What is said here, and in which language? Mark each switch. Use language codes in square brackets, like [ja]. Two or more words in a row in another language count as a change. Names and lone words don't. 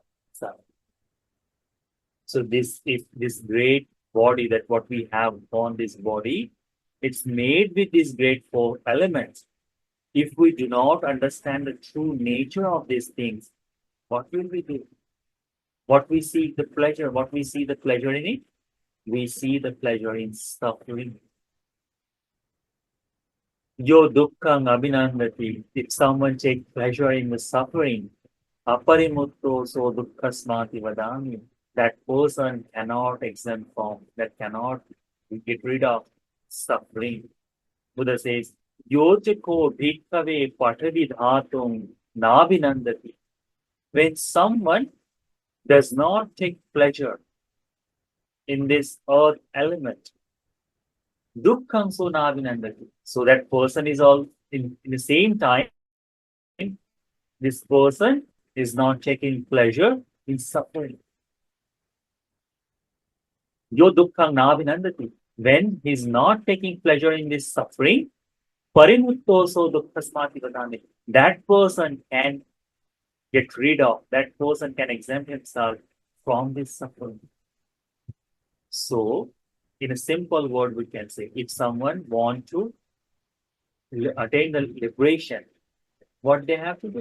[en] So this great body that what we have on this body, it's made with these great four elements. If we do not understand the true nature of these things, what will we do? What we see the pleasure, what we see the pleasure in it, we see the pleasure in suffering. [pi] Yo dukkhang abhinandati. [en] If someone takes pleasure in the suffering, [pi] aparimutto so dukkhasmati vadami. [en] That person cannot exempt from, that cannot get rid of suffering. Buddha says, [pi] Yojako bhikkhave pathavidhatum nabhinandati. [en] When someone does not take pleasure in this earth element, [pi] dukkham so nabhinandati. [en] So that person is all in the same time, this person is not taking pleasure in suffering. [pi] Yo dukkham nabhinandati. [en] When he's not taking pleasure in this suffering, [pi] parimuttoso dukkhasmati vadami. [en] That person can get rid of, that person can exempt himself from this suffering. So, in a simple word, we can say if someone want to attain the liberation, what they have to do?